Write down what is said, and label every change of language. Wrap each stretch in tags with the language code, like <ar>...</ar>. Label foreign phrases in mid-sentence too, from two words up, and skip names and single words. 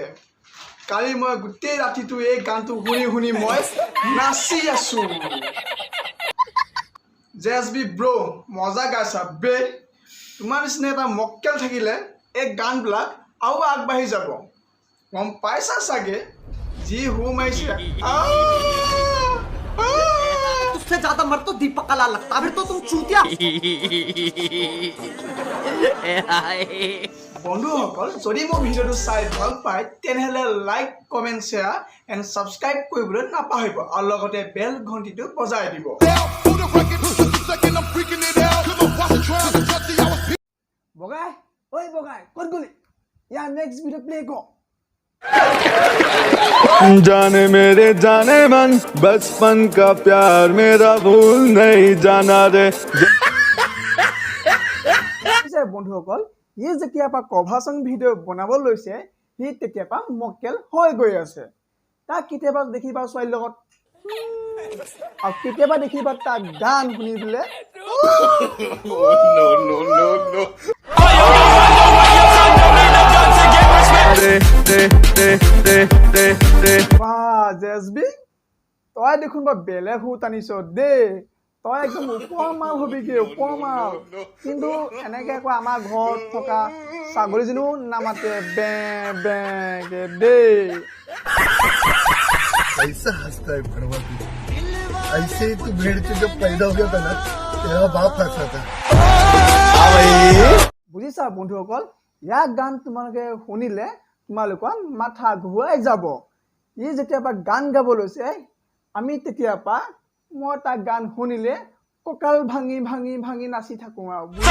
<as>কালি মই গোটেই ৰাতিটো এই গানটো শুনি শুনি মই নাচি আছো। JSB ব্ৰ, মজা গাইছা বে। তোমাৰ নিচিনা এটা মক্কেল থাকিলে এই গানবিলাক আৰু আগবাঢ়ি যাব, গম পাইছা চাগে।</as> <hi>जी हूँ मैं तुझसे ज्यादा मर तो दीपक का लाल लगता, फिर तो तुम चूतिया।</hi> <as>বন্ধুসকল, যদি মোৰ ভিডিঅ'টো চাই ভাল পায় তেনেহ'লে</as> <en>like, comment, share and subscribe</en> <as>কৰিবলৈ নাপাহৰিব, আৰু লগতে বেল ঘণ্টিটো বজাই দিব। বগাই, ঐ বগাই, ক'ত গ'লি? ইয়াৰ</as> <en>next video play</en> <as>কৰ।</as> <hi>जाने मेरे जाने मन, बचपन का प्यार मेरा भूल नहीं जाना रे।</hi> <as>বন্ধুসকল, ই যেতিয়াৰ পৰা</as> <en>cover song video'</en> <as>বনাব লৈছে, সি তেতিয়াৰ পৰা মক্কেল হৈ গৈ আছে। তাক কেতিয়াবা দেখিবা ছোৱালীৰ লগত, আৰু কেতিয়াবা দেখিবা তাক গান শুনিবলৈ। JSB, তই দেখোন বৰ বেলেগ সুত আনিছ দেই। তই একদম ওপৰ মাল হবিগে, ওপৰ মাল। কিন্তু এনেকে আকৌ আমাৰ ঘৰত থকা ছাগলীজনীও নামাতে বে বেকে দেই।</as> <hi>ऐसा हंसता है भड़वा तू, ऐसे ही तू भेड़ से जब पैदा हो गया था ना, तेरा बाप हंसा था।</hi> <as>বুজিছা বন্ধুসকল, ইয়াৰ গান তোমালোকে শুনিলে তোমালোকৰ মাথা ঘূৰাই যাব। ই যেতিয়াৰ পৰা গান গাব লৈছে, আমি তেতিয়াৰ পৰা মই তাক গান শুনিলে কঁকাল ভাঙি ভাঙি ভাঙি নাচি থাকোঁ আৰু।</as>